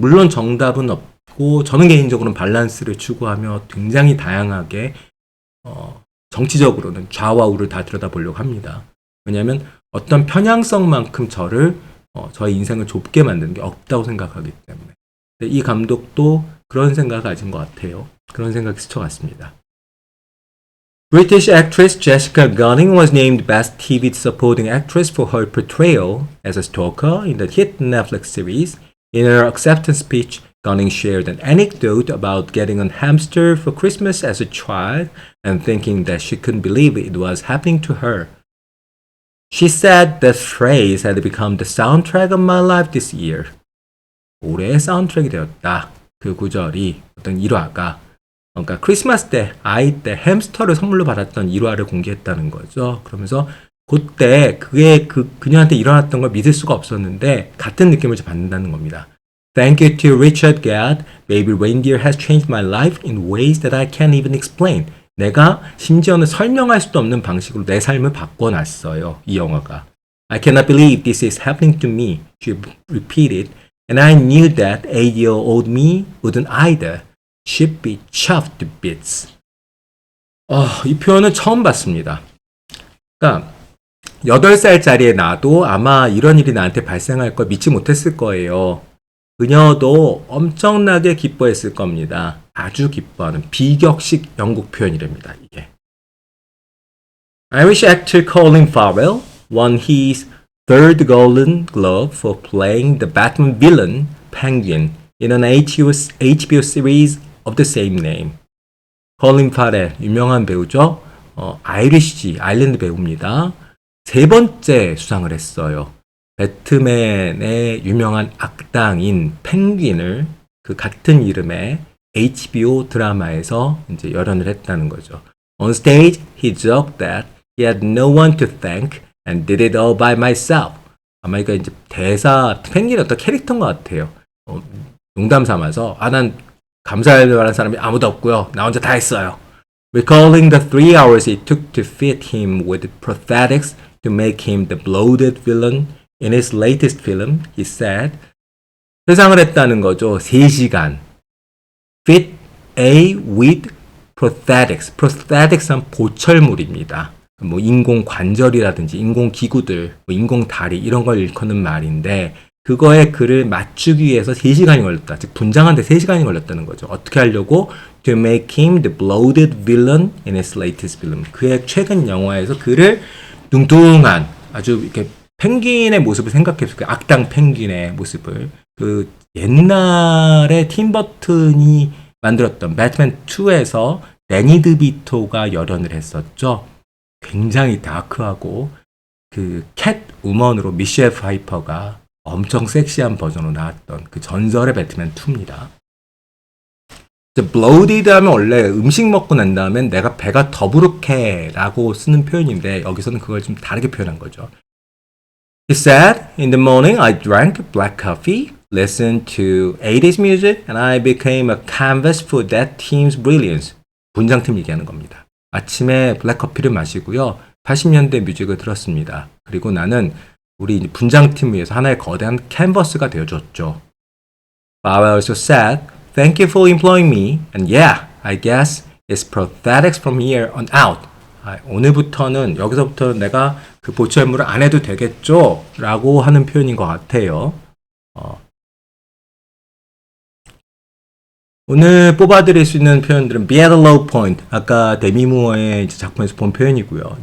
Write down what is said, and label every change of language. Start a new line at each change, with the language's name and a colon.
Korean: 물론 정답은 없고, 저는 개인적으로는 밸런스를 추구하며 굉장히 다양하게, 정치적으로는 좌와 우를 다 들여다보려고 합니다. 왜냐하면 어떤 편향성만큼 저의 인생을 좁게 만드는 게 없다고 생각하기 때문에. 이 감독도 그런 생각을 가진 것 같아요. 그런 생각이 스쳐갔습니다.
English: British actress Jessica Gunning was named Best TV Supporting Actress for her portrayal as a stalker in the hit Netflix series. In her acceptance speech, Gunning shared an anecdote about getting a hamster for Christmas as a child and thinking that she couldn't believe it was happening to her. She said that phrase had become the soundtrack of my life this year.
Korean: 올해의 사운드트랙이 되었다. 그 구절이 어떤 일화가 그러니까 크리스마스 때 아이 때 햄스터를 선물로 받았던 일화를 공개했다는 거죠. 그러면서 그때 그게 그녀한테 일어났던 걸 믿을 수가 없었는데 같은 느낌을 받는다는 겁니다.
English: Thank you to Richard Gad. Baby Reindeer has changed my life in ways that I can't even explain.
Korean: 내가 심지어는 설명할 수도 없는 방식으로 내 삶을 바꿔놨어요. 이 영화가.
English: I cannot believe this is happening to me. She repeated. And I knew that 8-year-old me wouldn't either. She'd be chopped to bits.
Korean: 이 표현은 처음 봤습니다. 그러니까 8살짜리의 나도 아마 이런 일이 나한테 발생할 걸 믿지 못했을 거예요. 그녀도 엄청나게 기뻐했을 겁니다. 아주 기뻐하는 비격식 영국 표현이랍니다. 이게.
English: Irish actor Colin Farrell won his third Golden Globe for playing the Batman villain Penguin in an HBO series of the same name.
Korean: 콜린 파렐, 유명한 배우죠. 아일랜드 배우입니다. 3번째 수상을 했어요. 배트맨의 유명한 악당인 펭귄을 그 같은 이름의 HBO 드라마에서 이제 열연을 했다는 거죠.
English: On stage, he joked that he had no one to thank and did it all by myself.
Korean: 아마 이거 이제 대사, 펭귄 어떤 캐릭터인 것 같아요. 농담 삼아서, 난 감사할 만한 사람이 아무도 없고요. 나 혼자 다 했어요.
English: Recalling the 3 hours it took to fit him with prosthetics to make him the bloated villain, In his latest film, he said,
Korean: 회상을 했다는 거죠.
English: 3시간. Fit A with prosthetics.
Korean: prosthetics은 보철물입니다. 뭐 인공 관절이라든지 인공 기구들, 뭐 인공 다리 이런 걸 일컫는 말인데 그거에 그를 맞추기 위해서 3시간이 걸렸다. 즉 분장하는데 3시간이 걸렸다는 거죠. 어떻게 하려고?
English: To make him the bloated villain in his latest film.
Korean: 그의 최근 영화에서 그를 뚱뚱한 아주 이렇게 펭귄의 모습을 생각해보세요. 그 악당 펭귄의 모습을. 그 옛날에 팀 버튼이 만들었던 배트맨 2에서 데니 드비토가 열연을 했었죠. 굉장히 다크하고 그 캣 우먼으로 미셸 파이퍼가 엄청 섹시한 버전으로 나왔던 그 전설의 배트맨 2입니다. bloated 하면 원래 음식 먹고 난 다음엔 내가 배가 더부룩해 라고 쓰는 표현인데 여기서는 그걸 좀 다르게 표현한 거죠.
English: He said, in the morning I drank black coffee, listened to 80s music, and I became a canvas for that team's brilliance.
Korean: 분장팀 얘기하는 겁니다. 아침에 블랙커피를 마시고요. 80년대 뮤직을 들었습니다. 그리고 나는 우리 분장팀 위해서 하나의 거대한 캔버스가 되어줬죠.
English: But I also said, thank you for employing me, and yeah, I guess it's prosthetics from here on out.
Korean: 오늘부터는 여기서부터는 내가 그 보철물을 안 해도 되겠죠? 라고 하는 표현인 것 같아요. 오늘 뽑아드릴 수 있는 표현들은
English: be at a low point.
Korean: 아까 데미 무어의 작품에서 본 표현이고요.